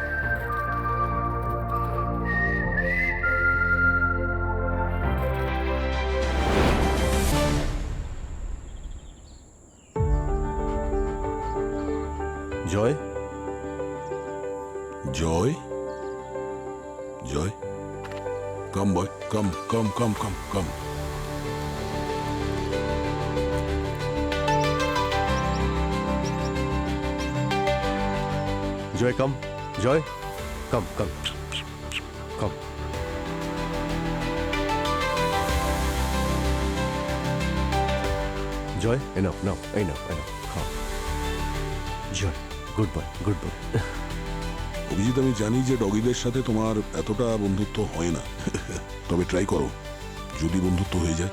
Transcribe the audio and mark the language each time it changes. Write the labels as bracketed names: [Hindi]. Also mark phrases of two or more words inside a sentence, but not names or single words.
[English] জয়, জয়, জয়, come boy, come come come come come. Joy come, Joy come come come. [Bangla] জয়, [English] enough now, [Bangla] এই নাও, এই নাও, খাও। [English] Joy, good boy, good boy. [Bangla] অভিজিৎ, আমি জানি যে ডগিদের সাথে তোমার এতটা বন্ধুত্ব হয় না, তবে ট্রাই করো, যদি বন্ধুত্ব হয়ে যায়।